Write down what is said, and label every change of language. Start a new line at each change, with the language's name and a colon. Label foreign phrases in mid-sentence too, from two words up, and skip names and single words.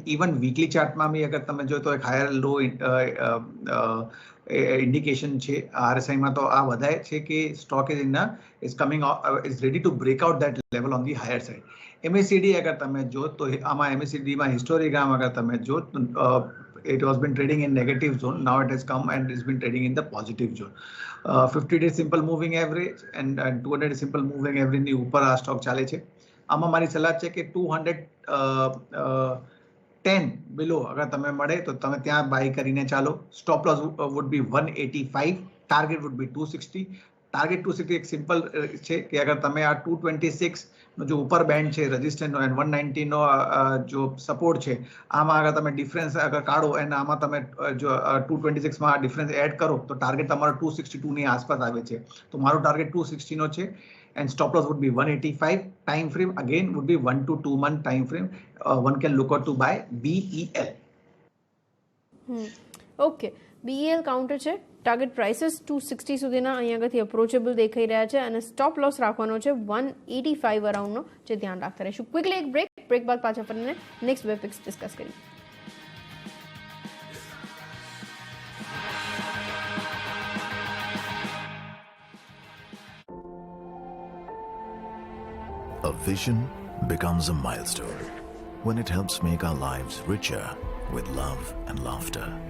Gujarati: ઇવન
English: weekly chartમાં
Gujarati: બી અગર તમે જો તો એક
English: higher low indication
Gujarati: છે. RSIમાં તો આ વધારે છે કે
English: stock is ready to break out that level on the higher side.
Gujarati: MACD અગર તમે જો તો આમાં MACDમાં હિસ્ટોગ્રામ અગર તમે જો
English: it was been trading in negative zone, now it has come and it's been trading in the positive zone. 50 day simple moving average and 200 simple moving average
Gujarati: ની ઉપર આ સ્ટોક ચાલે છે. આમાં મારી સલાહ છે કે 210 બિલો અગર તમે મળે તો તમે ત્યાં બાય કરીને ચાલો.
English: stop loss would be 185, target would be 260.
Gujarati: ટાર્ગેટ 260 એક સિમ્પલ છે કે અગર તમે આ 226 નો જો ઉપર બેન્ડ છે રેઝિસ્ટન્સ અને 190 નો જો સપોર્ટ છે, આમાં અગર તમે ડિફરન્સ અગર કાઢો અને આમાં તમે જો 226 માં ડિફરન્સ એડ કરો તો ટાર્ગેટ તમારો 262 ની આસપાસ આવે છે. તો મારો ટાર્ગેટ 260 નો છે
English: and stop loss would be 185. Time frame again would be 1 to 2 month time frame. One can look out to buy BEL.
Gujarati: ઓકે, BEL કાઉન્ટર છે,
English: target prices
Gujarati: 260 સુધીના અહીંયા આગળથી અપ્રોચેબલ દેખાઈ રહ્યા છે અને
English: stop loss
Gujarati: રાખવાનો છે 185 અરાઉન્ડનો, જે ધ્યાન રાખતા રહીશું. ક્વિકલી એક બ્રેક બાદ પાછા ફરીને નેક્સ્ટ બે પિક્સ ડિસ્કસ કરીએ.
English: A vision becomes a milestone when it helps make our lives richer with love and laughter.